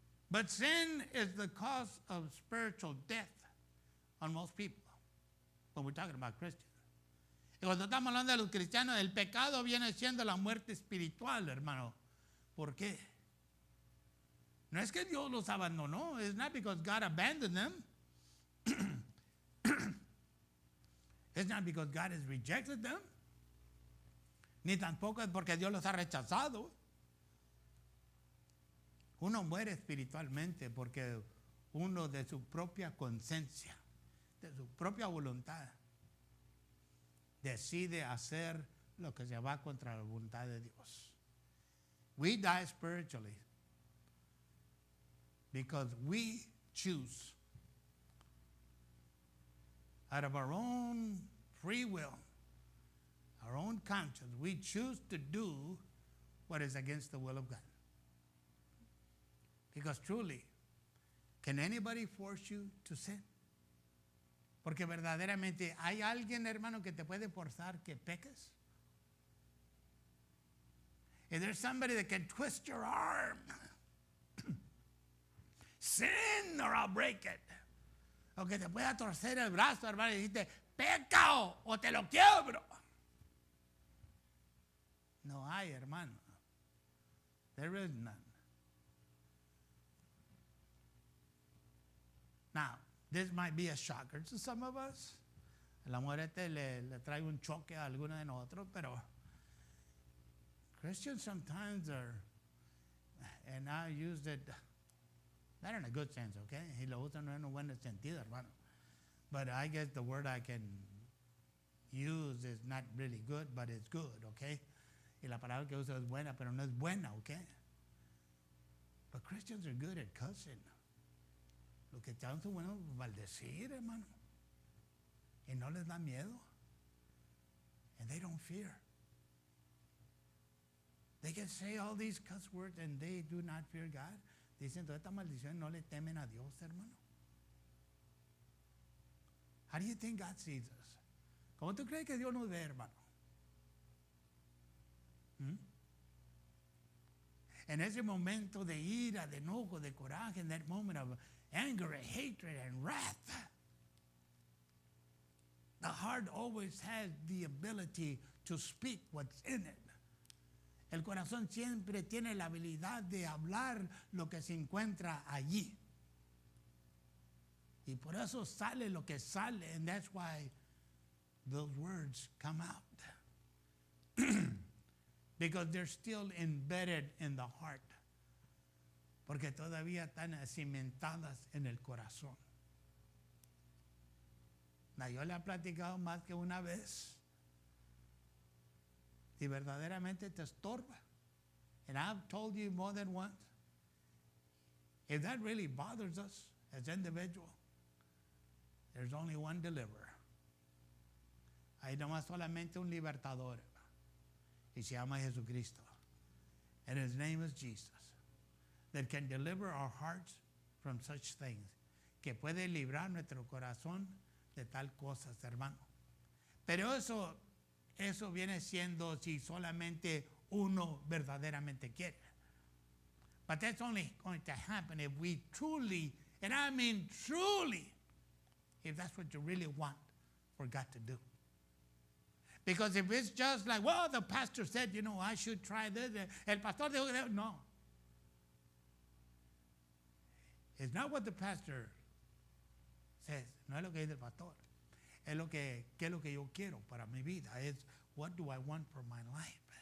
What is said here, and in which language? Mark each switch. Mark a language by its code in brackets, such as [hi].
[en] But sin is the cause of spiritual death on most people when we're talking about Christians. [es] Y cuando estamos hablando de los cristianos, el pecado viene siendo la muerte espiritual, hermano. ¿Por qué? No es que Dios los abandonó. [en] It's not because God abandoned them. It's not because God has rejected them. [es] Ni tampoco es porque Dios los ha rechazado. Uno muere espiritualmente porque uno de su propia conciencia, de su propia voluntad, decide hacer lo que se va contra la voluntad de Dios. [en] We die spiritually because we choose out of our own free will, our own conscience, we choose to do what is against the will of God. Because truly, can anybody force you to sin? [es] Porque verdaderamente, ¿hay alguien, hermano, que te puede forzar que peques? [en] Is there somebody that can twist your arm? Sin or I'll break it. [es] O que te pueda torcer el brazo, hermano, y decirte, peca o te lo quiebro. No hay, hermano. [en] There is none. Now, this might be a shocker to some of us. [es] La muerte le trae un choque a alguno de nosotros, pero [en] Christians sometimes are, and I used it, not in a good sense, okay? [es] Y lo uso no en un buen sentido, hermano. [en] But I guess the word I can use is not really good, but it's good, okay? [es] Y la palabra que uso es buena, pero no es buena, okay? [en] But Christians are good at cussing. [es] Los que están son buenos maldecir, hermano. Y no les da miedo. [en] And they don't fear. They can say all these cuss words and they do not fear God. [es] Dicen toda esta maldición, no le temen a Dios, hermano. [en] How do you think God sees us? [es] ¿Cómo tú crees que Dios nos ve, hermano? En ese momento de ira, de enojo, de coraje, [en] in that moment of anger and hatred and wrath, the heart always has the ability to speak what's in it. [es] El corazón siempre tiene la habilidad de hablar lo que se encuentra allí. Y por eso sale lo que sale, [en] and that's why those words come out. Because they're still embedded in the heart. [es] Porque todavía están cimentadas en el corazón. Yo le he platicado más que una vez. Si verdaderamente te estorba. [en] And I've told you more than once. If that really bothers us, as individual, there's only one deliverer. [es] Hay nomás solamente un libertador. Y se llama Jesucristo. [en] And his name is Jesus. That can deliver our hearts from such things. [es] Que puede librar nuestro corazón de tal cosas, hermano. Pero eso viene siendo si solamente uno verdaderamente quiere. [en] But that's only going to happen if we truly, and I mean truly, if that's what you really want for God to do. Because if it's just like, well, the pastor said, I should try this. [es] El pastor dijo que no. [en] It's not what the pastor says. [es] No es lo que dice el pastor. Es lo que, ¿qué es lo que yo quiero para mi vida? [en] Es, what do I want for my life?